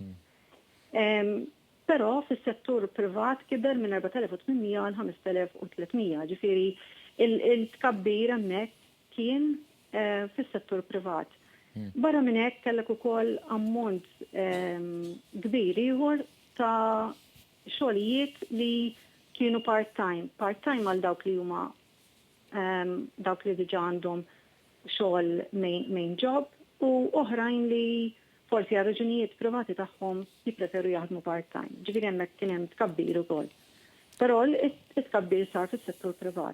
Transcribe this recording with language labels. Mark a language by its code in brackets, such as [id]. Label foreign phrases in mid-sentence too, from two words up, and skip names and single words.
[mt] Però fis-settur privat kiber minn 4,800 għal 5,300. Ġifieri il-tkabbir hemmhekk kien fis-settur privat. Barra minn hekk kellek ukoll ammont kbir ieħor ta' xogħlijiet li kienu part-time. Part-time għal dawk li huma dawk li diġà għandhom xogħol [en] main job [mt] u oħrajn li forsi għal raġunijiet privati tagħhom jippreferu jaħdmu part-time. Ġifieri hemmhekk kien hemm tkabbir ukoll. Però it-tkabbir sar fis-settur privat.